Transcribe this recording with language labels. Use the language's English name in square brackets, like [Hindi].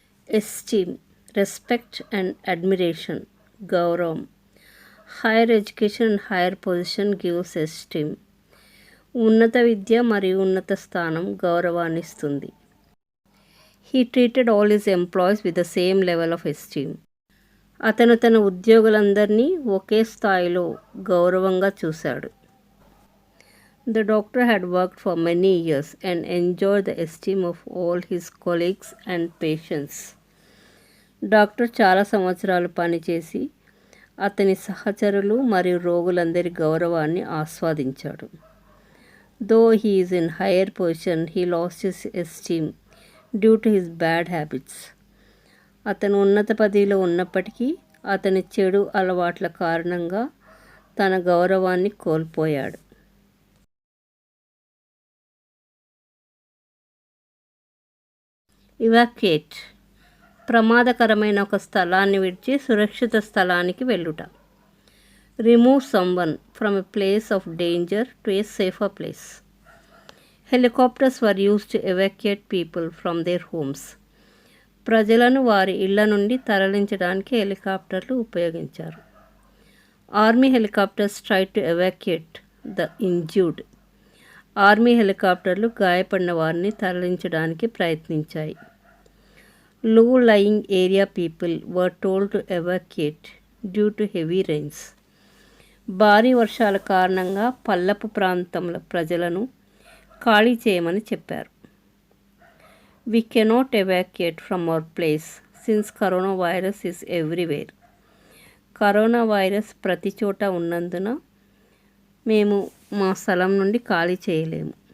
[English] esteem, respect and admiration, [Telugu] గౌరవం. [English] Higher education and higher position gives esteem. [Telugu] ఉన్నత విద్య మరియు ఉన్నత స్థానం గౌరవాన్ని ఇస్తుంది. [English] He treated all his employees with the same level of esteem. [Telugu] అతను తన ఉద్యోగులందరినీ ఒకే స్థాయిలో గౌరవంగా చూశాడు. [English] The doctor had worked for many years and enjoyed the esteem of all his colleagues and patients. [Telugu] Doctor చాలా సంవత్సరాలు పనిచేసి అతని సహచరులు మరియు రోగులందరి గౌరవాన్ని ఆస్వాదించాడు. [English] Though he is in higher position, he lost his esteem due to his bad habits. [Telugu] అతను ఉన్నత పదవిలో ఉన్నప్పటికీ అతని చెడు అలవాట్ల కారణంగా తన గౌరవాన్ని కోల్పోయాడు. ఇవాక్యుయేట్. ప్రమాదకరమైన ఒక స్థలాన్ని విడిచి సురక్షిత స్థలానికి వెళ్ళుట. [English] Remove someone from a place of danger to a safer place. Helicopters were used to evacuate people from their homes. [Telugu] ప్రజలను వారి ఇళ్ల నుండి తరలించడానికి హెలికాప్టర్లు ఉపయోగించారు. [English] Army helicopters tried to evacuate the injured. [Telugu] Army హెలికాప్టర్లు గాయపడిన వారిని తరలించడానికి ప్రయత్నించాయి. [English] Low lying area people were told to evacuate due to heavy rains. [Telugu] భారీ వర్షాల కారణంగా పల్లపు ప్రాంతంలో ప్రజలను ఖాళీ చేయమని చెప్పారు. [English] We cannot evacuate from our place since coronavirus is everywhere. [Telugu] Corona virus ప్రతి చోట ఉన్నందున మేము మా స్థలం నుండి ఖాళీ చేయలేము.